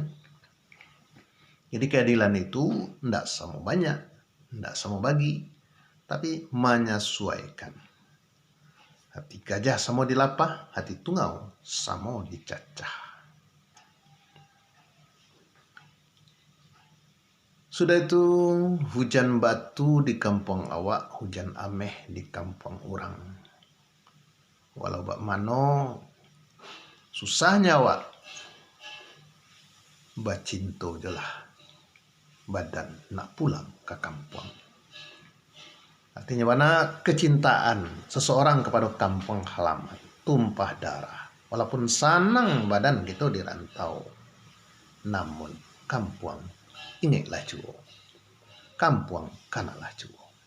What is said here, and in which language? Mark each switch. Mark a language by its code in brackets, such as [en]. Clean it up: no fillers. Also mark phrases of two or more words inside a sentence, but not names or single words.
[id] Jadi keadilan itu tidak sama banyak, tidak sama bagi, tapi menyesuaikan. Hati gajah sama dilapah, hati tungau sama dicacah. [min] Sudah itu hujan batu di kampung awak, hujan ameh di kampung orang. Walau bak mano susahnya awak, bacinto jelah badan nak pulang ke kampung. [id] Artinya mana kecintaan seseorang kepada kampung halaman tumpah darah. [min] Walaupun sanang badan gitu di rantau, namun kampung ingatlah cuo. Kampung kanalah cuo.